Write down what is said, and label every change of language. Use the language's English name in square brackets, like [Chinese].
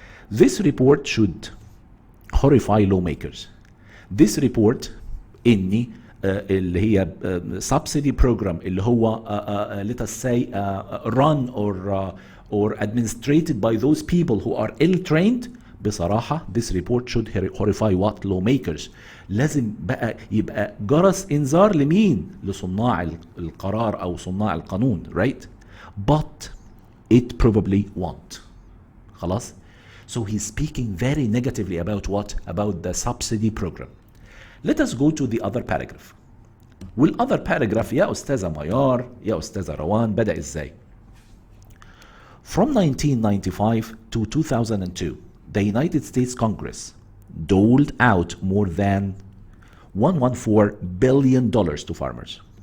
[English] This report should horrify lawmakers. This report [Arabic] إني اللي هي [English] subsidy program [Arabic] اللي هو [English] let us say run or administrated by those people who are ill-trained. [Arabic] بصراحة [English] this report should horrify what? Lawmakers. [Arabic] لازم بقى يبقى جرس إنذار لمين؟ لصناع القرار أو صناع القانون, [English] right? But it probably won't. [Arabic] خلاص? [English] So he's speaking very negatively about what? About the subsidy program. Let us go to the other paragraph. والother paragraph [Arabic] يا أستاذة ميار يا أستاذة روان بدأ إزاي؟ [English] From 1995 to 2002, the United States Congress doled out more than $114 billion to farmers.